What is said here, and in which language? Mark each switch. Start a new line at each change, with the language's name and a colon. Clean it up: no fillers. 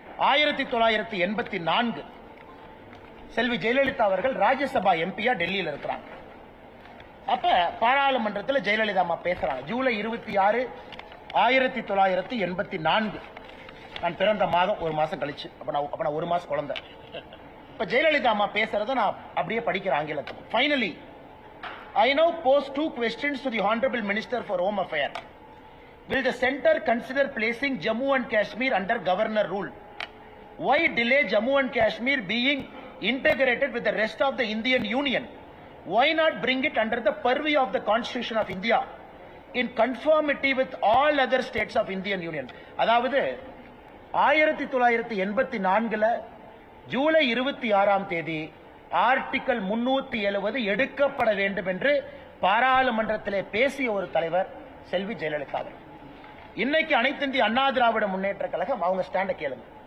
Tamil: 1984 செல்வி ஜெயலலிதா அவர்கள் ராஜ்யசபா எம்பியா டெல்லியில் இருக்கிறாங்க. அப்ப பாராளுமன்றத்தில் ஜெயலலிதா அம்மா பேசுறாங்க. ஜூலை 26, 1984. நான் பிறந்த மாதம் ஒரு மாசம் கழிச்சு. அப்ப நான் ஒரு மாசம் குழந்தை. இப்ப ஜெயலலிதா அம்மா பேசுறத நான் அப்படியே படிக்கிறேன் ஆங்கிலத்துக்கு.
English: Finally, I now pose 2 questions to the Honorable Minister for Home Affairs. Will the center consider placing Jammu and Kashmir under governor rule? Why delay Jammu and Kashmir being integrated with the rest of the Indian Union. Why not bring it under the purview of the Constitution of India in conformity with all other states of Indian Union?
Tamil: அதாவது 1984 ஜூலை 26ஆம் தேதி article 370 எடுக்கப்பட வேண்டும் என்று பாராளுமன்றத்திலே பேசிய ஒரு தலைவர் செல்வி ஜெயலலிதா அவர்கள். இன்னைக்கு அனைத்து இந்திய அண்ணா திராவிட முன்னேற்ற கழகம் அவங்க ஸ்டாண்ட கேளுங்க.